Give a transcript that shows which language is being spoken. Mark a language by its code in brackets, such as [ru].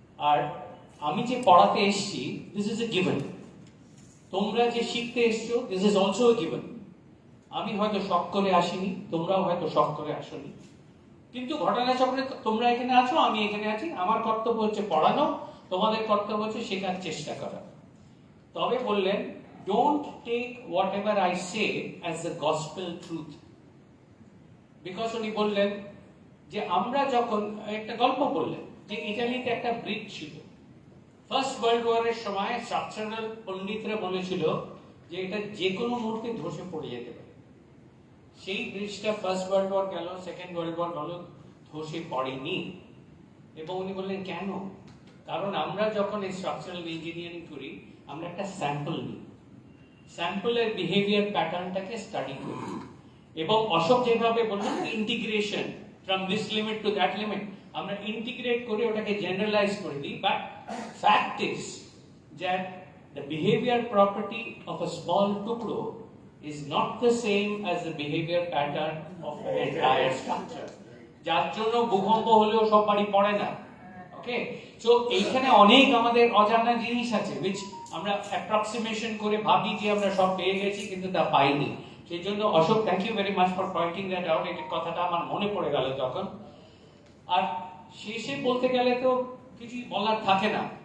[bn] আর আমি যে পড়াতে এসেছি, [en] this is a given. [bn] তোমরা যে শিখতে এসছো, [en] this is also a given. [bn] আমি হয়তো শখ করে আসিনি, তোমরাও হয়তো শখ করে আসোনি, কিন্তু ঘটনাচক্রে তোমরা এখানে আছো, আমি এখানে আছি। আমার কর্তব্য হচ্ছে পড়ানো, তোমাদের কর্তব্য হচ্ছে শেখার চেষ্টা করা। [en] তবে বললেন, don't take whatever I say as the gospel truth. [bn] Because উনি বললেন যে আমরা যখন, একটা গল্প বললেন যে ইটালিতে একটা ব্রিজ ছিল, ফার্স্ট ওয়ার্ল্ড ওয়ারের সময় স্ট্রাকচারাল পণ্ডিতরা বলেছিল যে এটা যে কোনো মুহূর্তে ধসে পড়ে যেতে পারে। সেই ব্রিজটা ফার্স্ট ওয়ার্ল্ড ওয়ার গেল, সেকেন্ড ওয়ার্ল্ড ওয়ার গেল, ধসে পড়েনি। এবং উনি বললেন কেন? কারণ আমরা যখন এই স্ট্রাকচারাল ইঞ্জিনিয়ারিং করি, আমরা একটা স্যাম্পল নিই, স্যাম্পলের বিহেভিয়ার প্যাটার্নটাকে স্টাডি করি। এবং অশোক যেভাবে বললেন integration, [en] from this limit to that limit, [bn] আমরা ইন্টিগ্রেট করে ওটাকে জেনারেলাইজ করে দিই। [en] But fact is that the behavior property of a small টুকরো is not the same as the behavior pattern of an entire structure. [bn] যার জন্য ভূকম্প হলেও সব বাড়ি পড়ে না। ওকে, সো এইখানে অনেক আমাদের অজানা জিনিস আছে, which আমরা অ্যাপ্রক্সিমেশন করে ভাবি যে আমরা সব পেয়ে গেছি, কিন্তু তা পাইনি। সেই জন্য Ashok, [en] Thank you very much for pointing that out. [bn] এই কথাটা আমার মনে পড়ে গেল তখন। আর শেষে বলতে গেলে তো কিছুই বলার থাকে না।